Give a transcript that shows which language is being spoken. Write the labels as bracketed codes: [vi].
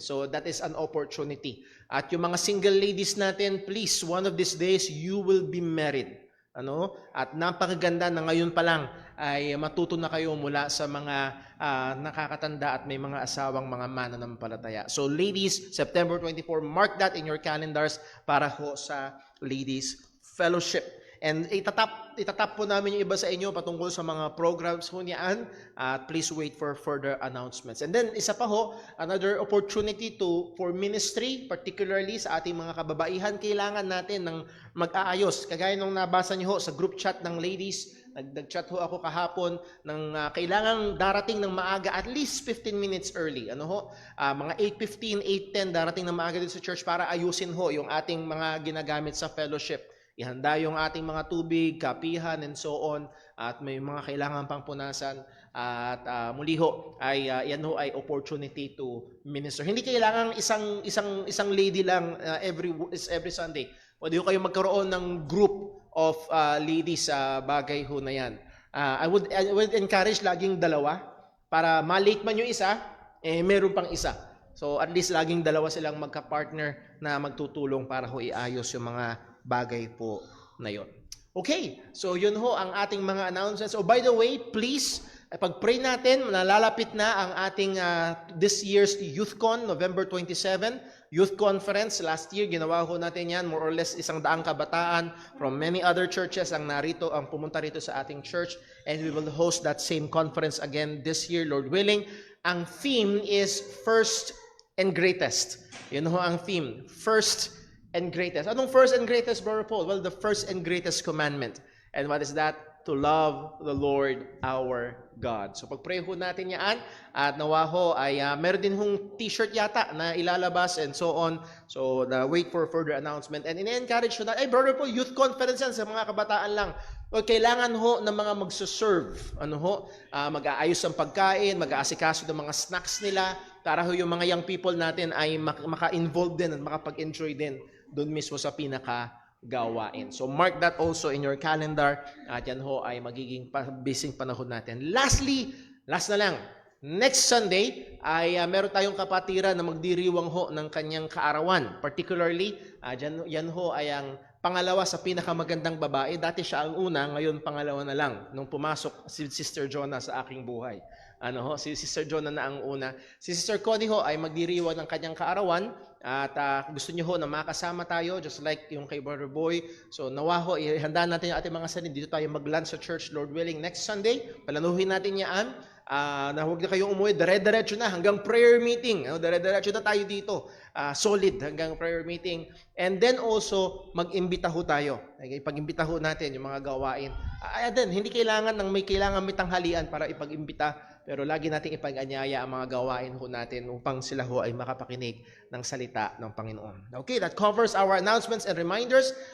[en] So that is an opportunity. [tl] At yung mga single ladies natin, [en] please, one of these days, you will be married. [tl] At napakaganda na ngayon pa lang ay matuto na kayo mula sa mga nakakatanda at may mga asawang mga mananampalataya. [en] So ladies, September 24, mark that in your calendars [tl] para ho sa Ladies Fellowship. And itatap po namin yung iba sa inyo patungkol sa mga programs ho niyaan. [en] Please wait for further announcements. [tl] And then, isa pa ho, [en] another opportunity for ministry, [tl] particularly sa ating mga kababaihan, kailangan natin ng mag-aayos. Kagaya nung nabasa niyo ho sa group chat ng ladies, nag-chat ho ako kahapon ng kailangang darating ng maaga, at least 15 minutes early. Mga 8:15, 8:10 darating ng maaga dito sa church para ayusin ho yung ating mga ginagamit sa fellowship. Ihanda yung ating mga tubig, kapihan, and so on. At may mga kailangan pang punasan. At muli ho, yan ho ay [en] opportunity to minister. [tl] Hindi kailangan isang lady lang every Sunday. Pwede ho kayo magkaroon ng group of ladies sa bagay ho na yan. [en] I would encourage [tl] laging dalawa para malate man yung isa, meron pang isa. So at least laging dalawa silang magka-partner na magtutulong para ho iayos yung mga bagay po na yon. Okay, so yun ho ang ating mga announcements. [en] Oh, by the way, please, [tl] pag-pray natin, nalalapit na ang ating [en] this year's YouthCon, November 27, Youth Conference. Last year, [tl] ginawa ho natin yan, [en] more or less 100 kabataan from many other churches ang pumunta rito sa ating church, and we will host that same conference again this year, Lord willing. Ang theme is First and Greatest. Yun ho ang theme, First and Greatest. Anong first and greatest, Brother Paul? Well, the first and greatest commandment. And what is that? To love the Lord our God. [tl] So pag-pray ho natin yan, at nawa ho ay meron din hong t-shirt yata na ilalabas and so on. [en] So wait for further announcement. [tl] And in-encourage ho na, Brother Paul, youth conference yan sa mga kabataan lang. O kailangan ho ng mga magsuserve. Mag-aayos ng pagkain, mag-aasikaso ng mga snacks nila, para ho yung mga young people natin ay maka-involve din at makapag-enjoy din doon mismo sa pinaka-gawain. [en] So mark that also in your calendar, [tl] at yan ho ay magiging busy panahon natin. Lastly, last na lang, next Sunday ay meron tayong kapatiran na magdiriwang ho ng kanyang kaarawan. Particularly, yan ho ay ang pangalawa sa pinakamagandang babae. Dati siya ang una, ngayon pangalawa na lang nung pumasok si Sister Jonah sa aking buhay. Si Sister Jonah na ang una. Si Sister Connie ho ay magdiriwang ng kanyang kaarawan, at gusto niyo ho na makasama tayo just like yung kay Brother Boy. So nawa ho, ihanda natin yung ating mga sanid. Dito tayo mag-lunch sa church, Lord willing, next Sunday. Palanuhin natin yan. Na huwag na kayong umuwi, dire-diretso na hanggang prayer meeting. Dire-diretso na tayo dito. Solid hanggang prayer meeting. And then also, mag-imbita ho tayo. Ipag-imbita ho natin yung mga gawain. Hindi kailangan may tanghalian para ipag-imbita. Pero lagi nating ipag-anyaya ang mga gawain ho natin upang sila ho ay makapakinig ng salita ng Panginoon. [en] Okay, that covers our announcements and reminders.